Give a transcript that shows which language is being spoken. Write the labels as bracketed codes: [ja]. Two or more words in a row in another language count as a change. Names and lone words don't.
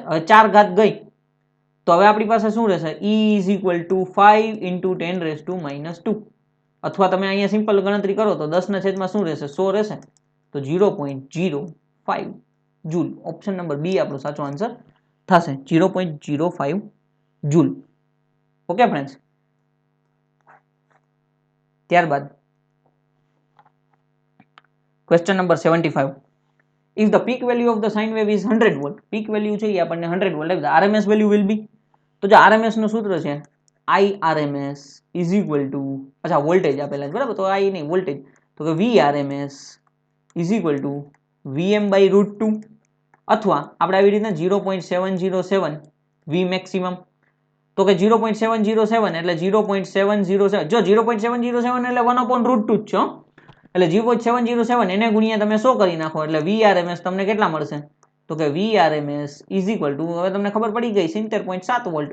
[gu] હવે 4 ઘાત ગઈ તો હવે આપણી પાસે શું રહેશે E [en] is equal to [gu] 5 ઇન્ટુ 10⁻², અથવા તમે અહીંયા સિમ્પલ ગણતરી કરો તો 10 ના છેદમાં શું રહેશે 100 રહેશે, તો 0.05 જૂલ. [en] option number [gu] બી આપણો સાચો આન્સર થશે 0.05 જૂલ. [en] okay friends, [gu] ત્યારબાદ [en] question number [gu] 75. [en] If the peak value of the sine wave is 100 volt, peak value [gu] છે એ આપણને [en] 100 વોલ્ટ, the RMS value will be, [gu] તો જે RMS નું સૂત્ર છે IRMS [en] is equal to, [gu] અચ્છા વોલ્ટેજ આપેલા છે, બરાબર, તો I નહીં વોલ્ટેજ, તો કે VRMS [en] is equal to [gu] VM/√2, અથવા આપણે આવી રીતના 0.707 V maximum, તો કે 0.707 એટલે 0.707, જો 0.707 એટલે 1/√2 જ છે, એટલે 0.707 એને ગુણ્યા તમે 100 કરી નાખો એટલે VRMS તમને કેટલા મળશે, તો કે VRMS [en] is equal to, [gu] હવે તમને ખબર પડી ગઈ 70.7 વોલ્ટ.